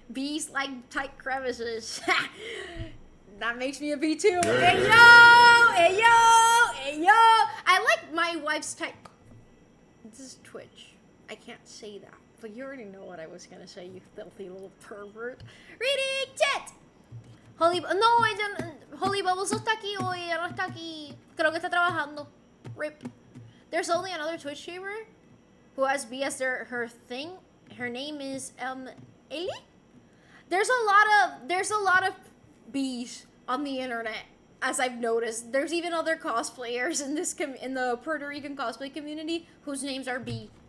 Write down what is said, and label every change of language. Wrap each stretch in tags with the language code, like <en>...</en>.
<en>Bees like tight crevices. That makes me a bee too. Hey yo, hey yo, hey yo. I like my wife's tight. This is Twitch. I can't say that, but you already know what I was gonna say, you filthy little pervert. Reading tit!</en> <es>Holy Bubbles no está aquí hoy, ya no está aquí. Creo que está trabajando.</es> <en>RIP. There's only another Twitch streamer who has B as her thing. Her name is Ellie? There's a lot of B's on the internet, as I've noticed. There's even other cosplayers in the Puerto Rican cosplay community whose names are B.</en>